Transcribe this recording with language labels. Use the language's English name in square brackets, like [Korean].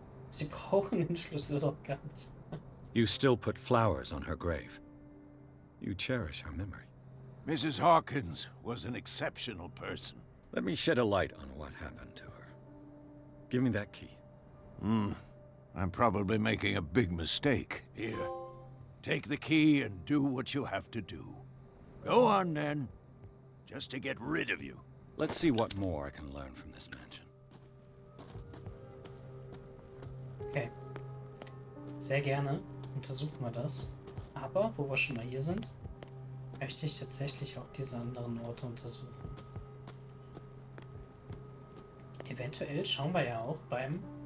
[German] Sie brauchen den Schlüssel doch gar nicht. [English] You still put flowers on her grave. You cherish her memory. Mrs. Hawkins was an exceptional person. Let me shed a light on what happened to her. Give me that key. I'm probably making a big mistake. Here, take the key and do what you have to do. Go on, then. Just to get rid of you. Let's see what more I can learn from this mansion. Okay. [German] Sehr gerne untersuchen wir das. Aber, wo wir schon mal hier sind, möchte ich tatsächlich auch diese anderen Orte untersuchen. Eventuell schauen wir ja auch beim